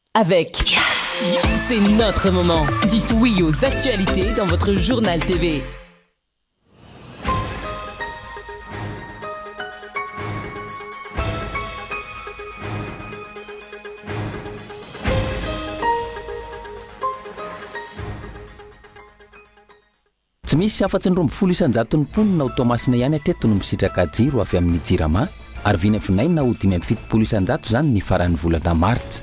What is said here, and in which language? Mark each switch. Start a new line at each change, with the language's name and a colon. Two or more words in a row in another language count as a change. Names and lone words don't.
French: avec. Yes. C'est notre moment. Dites oui aux actualités dans votre journal TV.
Malagasy: Tsy misy afa-tsy ny 20 mponina ho Tomasina ihany hatreto no misitraka jiro avy amin'ny Jirama ary vinavinaina ho 570 zany ny faran'ny volana Martsa.